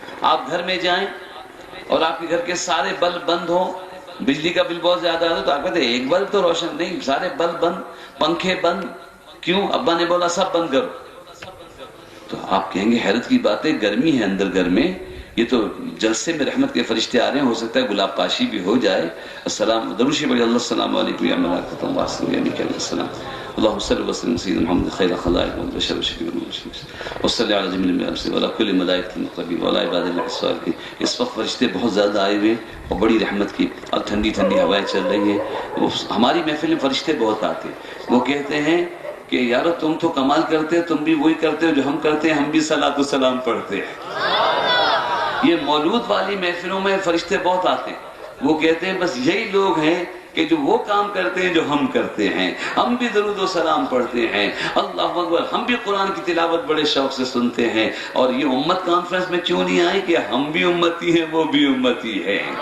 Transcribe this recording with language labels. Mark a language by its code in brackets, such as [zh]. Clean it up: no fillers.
[ur] آپ گھر میں جائیں اور آپ کے گھر کے سارے بلب بند ہوں، بجلی کا بل بہت زیادہ آتا ہے تو آپ کہتے ہیں ایک بلب تو روشن نہیں، سارے بلب بند، پنکھے بند. کیوں؟ ابا نے بولا سب بند کرو. تو آپ کہیں گے حیرت کی بات ہے، گرمی ہے اندر گھر میں، یہ تو جلسے میں رحمت کے فرشتے آ رہے ہیں، ہو سکتا ہے گلاب پاشی بھی ہو جائے. [ar] السلام درود شریف اللہ السلام علیکم یا ملائکۃ اللہ علیہ السلام. اللهم صل وسلم سيدنا محمد خير الخلائق والبشر والشفيع والمشفع وصلی علی جميع الانبیاء وعلى كل ملائکۃ المقربین وعلى عباد الله الصالحین. [ur] اس وقت فرشتے بہت زیادہ آئے ہوئے اور بڑی رحمت کی، اب ٹھنڈی ٹھنڈی ہوائیں چل رہی ہیں. ہماری محفل میں فرشتے بہت آتے ہیں. وہ کہتے ہیں کہ یار تم تو کمال کرتے ہو، تم بھی وہی کرتے ہو جو ہم کرتے ہیں، ہم بھی صلاۃ و سلام پڑھتے ہیں۔ یہ مولود والی محفلوں میں فرشتے بہت آتے ہیں، وہ کہتے ہیں بس یہی لوگ ہیں کہ جو وہ کام کرتے ہیں جو ہم کرتے ہیں، ہم بھی درود و سلام پڑھتے ہیں، اللہ اکبر، ہم بھی قرآن کی تلاوت بڑے شوق سے سنتے ہیں۔ اور یہ امت کانفرنس میں کیوں نہیں آئی کہ ہم بھی امتی ہیں، وہ بھی امتی ہے،